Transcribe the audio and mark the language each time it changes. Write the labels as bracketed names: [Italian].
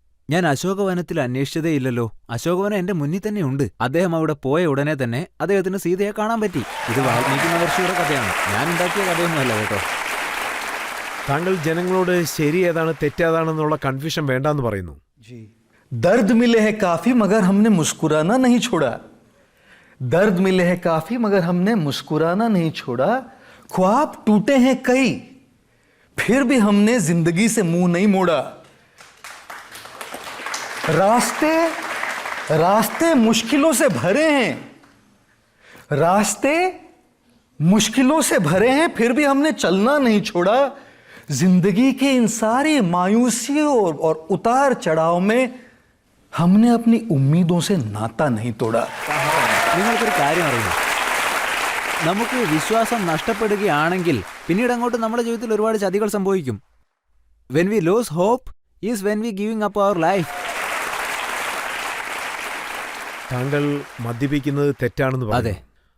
[Malayalam] ഞാൻ അശോകവനത്തിൽ അന്വേഷിച്ചതേയില്ലല്ലോ. അശോകവനം എന്റെ മുന്നിൽ തന്നെയുണ്ട്. അദ്ദേഹം അവിടെ പോയ ഉടനെ തന്നെ അദ്ദേഹത്തിന് സീതയെ കാണാൻ പറ്റി. ഇത് വാൽമീകി മഹർഷിയുടെ കഥയാണ്, ഞാൻ ഉണ്ടാക്കിയ കഥയൊന്നുമല്ല കേട്ടോ. താങ്കൾ ജനങ്ങളോട് ശരി ഏതാണ് തെറ്റേതാണെന്നുള്ള കൺഫ്യൂഷൻ വേണ്ടെന്ന് പറയുന്നു. [Hindi] दर्द मिले हैं काफी मगर हमने मुस्कुराना नहीं छोड़ा. दर्द मिले हैं काफी मगर हमने मुस्कुराना नहीं छोड़ा. ख्वाब टूटे हैं कई फिर भी हमने जिंदगी से मुंह नहीं मोड़ा. रास्ते रास्ते मुश्किलों से भरे हैं. रास्ते मुश्किलों से भरे हैं फिर भी हमने चलना नहीं छोड़ा. जिंदगी के इन सारी मायूसियों और उतार चढ़ाव में हमने अपनी उम्मीदों से नाता नहीं तोड़ा. [Malayalam] നിങ്ങൾക്കൊരു കാര്യം അറിയുമോ? നമുക്ക് വിശ്വാസം നഷ്ടപ്പെടുകയാണെങ്കിൽ പിന്നീട് അങ്ങോട്ട് നമ്മുടെ ജീവിതത്തിൽ ഒരുപാട് ചതികൾ സംഭവിക്കും. [English] When we lose hope is when we giving up our life. [Malayalam] താങ്കൾ മദ്യപിക്കുന്നത് തെറ്റാണെന്ന് അതെ. പറഞ്ഞു.